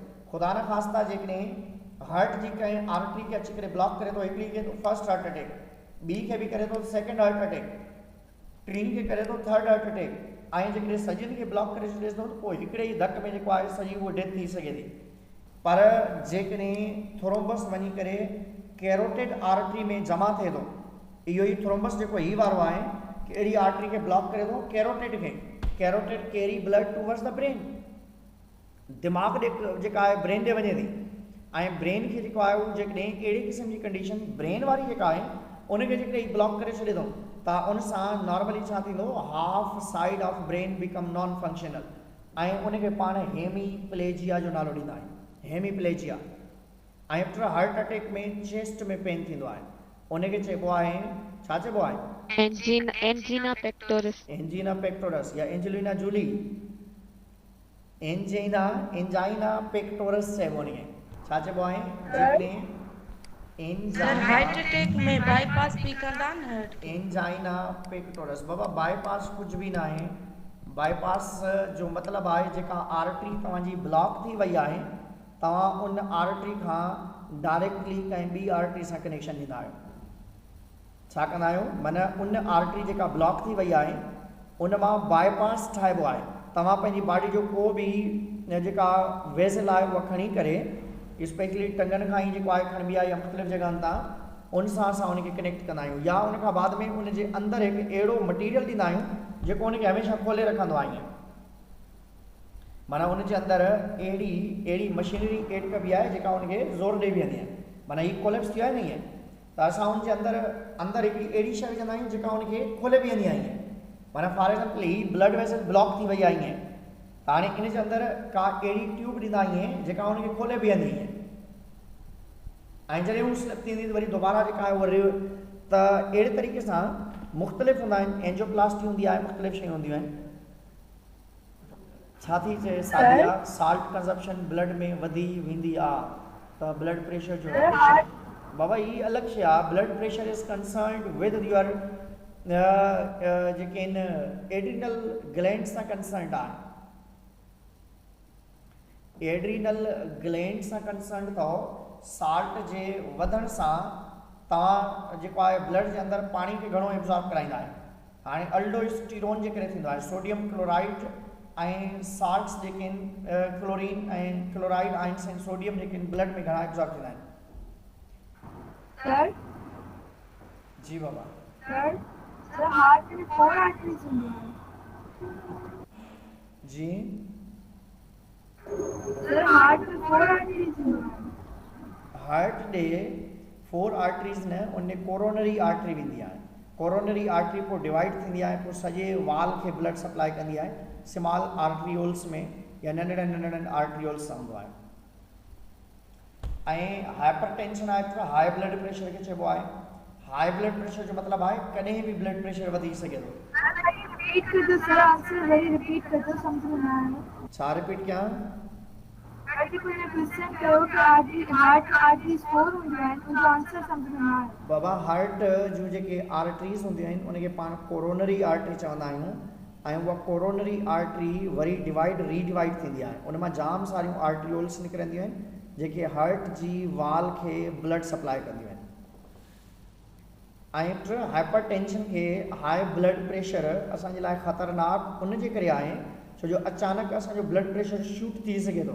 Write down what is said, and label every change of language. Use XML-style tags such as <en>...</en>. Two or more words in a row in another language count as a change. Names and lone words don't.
<sd>ख़ुदा न ख़ास्ता जेकॾहिं हार्ट जी कंहिं आर्टरी खे अची करे ब्लॉक करे थो, हिकिड़ी खे थो</sd> <en>first heart attack,</en> <sd>ॿी खे बि करे थो</sd> <en>second heart attack,</en> <sd>3 खे करे थो</sd> <en>third heart attack,</en> <sd>ऐं जेकॾहिं सॼियुनि खे ब्लॉक करे छॾे थो त पोइ हिकिड़े ई धक में जेको आहे सॼी उहा डेथ थी सघे थी। पर जेकॾहिं थ्रोम्बस वञी करे</sd> <en>carotid artery</en> <sd>में जमा थिए थो, इहो ई थ्रोम्बस जेको ही वारो आहे कहिड़ी आर्टरी खे ब्लॉक करे थो, कैरोटिड खे।</sd> <en>carotid carry blood towards the brain,</en> <sd>दिमाग़ ॾे जेका आहे ब्रेन ॾे वञे थी, ऐं ब्रेन खे जेको आहे उहो जेकॾहिं कहिड़ी क़िस्म जी कंडीशन ब्रेन वारी जेका आहे उनखे जेकॾहिं ब्लॉक करे छॾे थो त उन सां नॉर्मली छा थींदो,</sd> <en>half side of brain become non functional,</en> <sd>ऐं उनखे पाण हेमीप्लेजिया जो नालो ॾींदा आहियूं, हेमीप्लेजिया। ऐं</sd> <en>heart attack</en> <sd>में चेस्ट में पेन थींदो आहे, उनखे चइबो आहे, छा चइबो आहे?</sd> <en>angina pectoris. angina pectoris</en> <sd>या एंजेलिना जूली,</sd> <en>angina pectoris</en> <sd>चइबो उनखे, छा चइबो आहे? सर</sd> <en>heart attack</en> <sd>में बाईपास भी कंदा न?</sd> <en>angina pectoris.</en> <ur>بابا بائی پاس کچھ بھی نا ہے.</ur> <sd>बाईपास जो मतलब है जेका आर्टरी तव्हांजी ब्लॉक थी वही है, तव्हां उन आर्टरी खां डायरेक्टली कंहिं ॿी आर्टरी सां कनेक्शन ॾींदा आहियो। छा कंदा आहियो? माना उन आर्टरी जेका ब्लॉक थी वई आहे उन मां बाईपास ठाहिबो आहे। तव्हां पंहिंजी बॉडी जो को बि जेका वेसल आहे उहा खणी करे, स्पेशली टंगनि खां ई जेको आहे खणबी आहे या मुख़्तलिफ़ जॻहनि तां, उन सां असां उनखे कनेक्ट कंदा आहियूं। या उन खां बाद में उन जे अंदरि हिकु अहिड़ो मटीरियल ॾींदा आहियूं जेको उनखे हमेशह खोले रखंदो आहे। ईअं माना उन जे अंदरि अहिड़ी मशीनरी एड कबी आहे जेका उनखे ज़ोर ॾेई वेंदी आहे। माना हीउ कोलेप्स थियो आहे न ईअं, त असां उनजे अंदरि हिकिड़ी अहिड़ी शइ विझंदा आहियूं जेका उनखे खोले वेंदी आहे। ईअं माना</sd> <en>for example</en> <sd>ही</sd> <en>blood vessel</en> <sd>ब्लॉक थी वई आहे ईअं, त हाणे इन जे अंदरि का अहिड़ी ट्यूब ॾींदा ईअं जेका उनखे खोले वेंदी ईअं, ऐं जॾहिं हू स्लिप थींदी त वरी दोबारा जेका आहे उहा त अहिड़े तरीक़े सां मुख़्तलिफ़ हूंदा आहिनि। एंजियोप्लास्टी हूंदी आहे, मुख़्तलिफ़ शयूं हूंदियूं आहिनि। छा थी चए सादिया?</sd> <en>salt consumption</en> <sd>ब्लड में वधी वेंदी आहे त</sd> <en>blood pressure</en> <sd>जो बाबा ही अलॻि शइ आहे।</sd> <en>blood pressure is concerned with your</en> <sd>जेके आहिनि</sd> <en>adrenal gland सां कंसर्न्ड आहे। adrenal gland</en> <sd>सां कंसर्न्ड अथव। साल्ट जे वधण सां तव्हां जेको आहे ब्लड जे अंदरि पाणी खे घणो एब्ज़ॉर्ब कराईंदा आहियो। हाणे अल्डोस्टीरोन जे करे थींदो आहे,</sd> <en>sodium chloride</en> <sd>ऐं साल्ट्स जेके आहिनि क्लोरीन ऐं</sd> <en>chloride ions</en> <sd>ऐं सोडियम जेके आहिनि ब्लड में घणा एब्ज़ॉर्ब थींदा आहिनि। सर जी बाबा।</sd> <ur>سر ہارٹ میں 4 آرٹریز ہونگی ہیں.</ur> <sd>जी</sd> <ur>سر ہارٹ میں 4 آرٹریز ہونگی ہیں.</ur> <sd>हार्ट ॾे 4 आर्टरीज़ न, उन</sd> <en>coronary artery</en> <sd>वेंदी आहे।</sd> <en>coronary artery</en> <sd>पोइ डिवाइड थींदी आहे, पोइ सॼे वाल खे ब्लड सप्लाई कंदी आहे।</sd> <en>small arterioles</en> <sd>में या नंढड़नि आर्टरियोल्स सां हूंदो आहे। ऐं</sd> <en>hyper tension</en> <sd>आहे त</sd> <en>high blood pressure</en> <sd>खे चइबो आहे।</sd> <en>high blood pressure</en> <sd>जो मतिलबु आहे कॾहिं बि</sd> <en>blood pressure</en> <sd>वधी सघे थो।</sd> <ur>ریپیٹ کر دو سر، آنسر وہی ریپیٹ کر دو، سمجھ میں نا آیا.</ur> <sd>छा रिपीट कयां?</sd> <ur>میں نے کوئسچن کرو کہ</ur> <en>heart arteries</en> <ur>4 ہونگی ہیں، ان کا آنسر سمجھ میں نا آیا.</ur> <sd>बाबा हार्ट जूं जेके आर्टरीज़ हूंदियूं आहिनि उनखे पाण</sd> <en>coronary artery</en> <sd>चवंदा आहियूं। ऐं उहा</sd> <en>coronary artery</en> <sd>वरी रीडिवाइड थींदी आहे। उन मां जाम सारियूं आर्टरियोल्स निकिरंदियूं आहिनि जेके हार्ट जी वाल खे ब्लड सप्लाई कंदियूं आहिनि। ऐं</sd> <en>hyper tension</en> <sd>खे</sd> <en>high blood pressure</en> <sd>असांजे लाइ ख़तरनाक उन जे करे आहे छो जो अचानक असांजो</sd> <en>blood pressure shoot</en> <sd>थी सघे थो।</sd>